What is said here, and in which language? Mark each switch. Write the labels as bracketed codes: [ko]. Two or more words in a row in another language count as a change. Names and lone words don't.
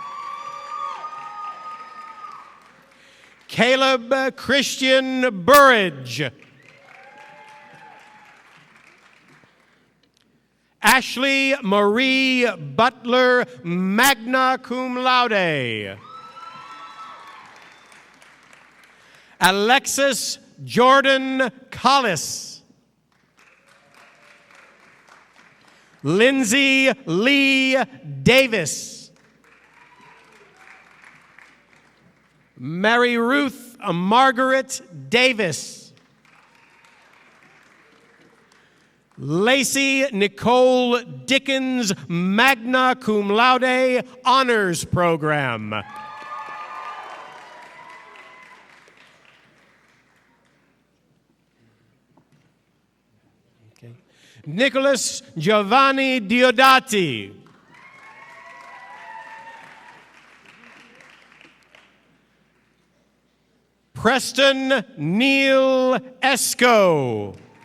[en] Caleb Christian Burridge. Ashley Marie Butler, [la] magna cum laude. [en] Alexis Jordan Collis. Lindsay Lee Davis. Mary Ruth Margaret Davis. Lacey Nicole Dickens, [la] magna cum laude, [en] honors program. Okay. Nicholas Giovanni Diodati. Preston Neil Esco.